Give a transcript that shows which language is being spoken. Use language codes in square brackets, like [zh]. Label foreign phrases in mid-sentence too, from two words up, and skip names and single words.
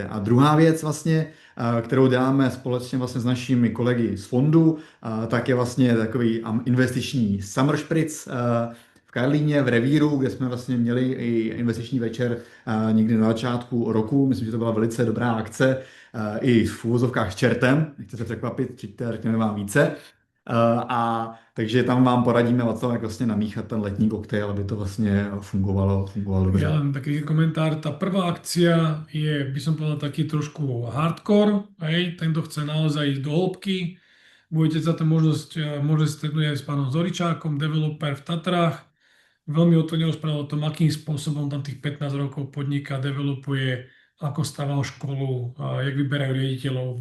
[cs] A druhá věc vlastně, kterou děláme společně vlastně s našimi kolegy z fondu, tak je vlastně takový investiční [en] summer spritz [cs] v Karlíně, v Revíru, kde jsme vlastně měli i investiční večer někdy na začátku roku. Myslím, že to byla velice dobrá akce, i v úvozovkách s čertem, nechce se překvapit, přijďte, řekneme vám více. Takže tam vám poradíme, jak vlastně namíchat ten letní koktejl, aby to vlastně fungovalo dobře. [sk] Ja len taký komentár, tá prvá akcia je, by som povedal, taký trošku hardcore, tento chce naozaj ísť do hĺbky. Budete sa tam môžete stretnúť aj s pánom Zoričákom, developer v Tatrách. Veľmi otvorene rozprával o tom, akým spôsobom tam tých 15 rokov podniká, developuje, ako staval školu, jak vyberajú riaditeľov.